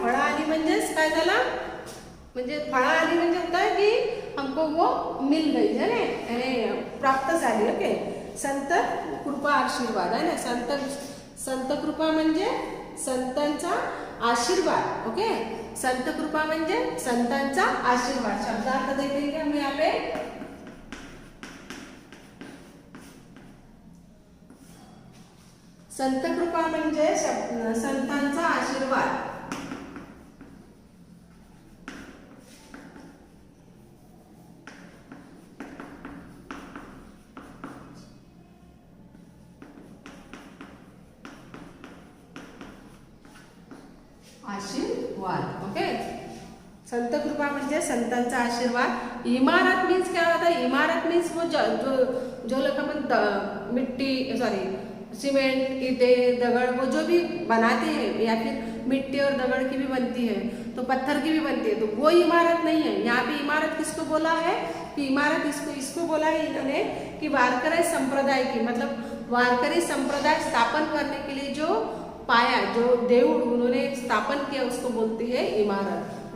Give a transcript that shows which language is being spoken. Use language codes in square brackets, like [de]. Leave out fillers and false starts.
[mr] फळा आली म्हणजेच काय झाला, म्हणजे फळा आली म्हणजे काय की [hi] हमको वो मिल गई है ना, [mr] प्राप्त झाली। ओके, संत कृपा आशीर्वाद आहे ना, संत कृपा म्हणजे संतांचा आशीर्वाद। ओके, संत कृपा म्हणजे संतांचा आशीर्वाद। [hi] शब्दार्थ देखेंगे हम यहाँ पे। [mr] संत कृपा म्हणजे संतांचा आशीर्वाद। आशीर्वाद। ओके, संत कृपा म्हणजे संतांचा आशीर्वाद। [hi] इमारत मीन्स क्या होता है, इमारत मीन्स वो जो लोग अपन मिट्टी सीमेंट ईंटे दगड़ वो जो भी बनाते हैं या फिर मिट्टी और दगड़ की भी बनती है तो पत्थर की भी बनती है, तो वो इमारत नहीं है। यहाँ पे इमारत किसको बोला है कि इमारत इसको बोला है इन्होंने कि वारकरी संप्रदाय की, मतलब वारकरी संप्रदाय स्थापन करने के लिए जो पाया, जो देऊळ उन्होंने स्थापन किया उसको बोलती है इमारत।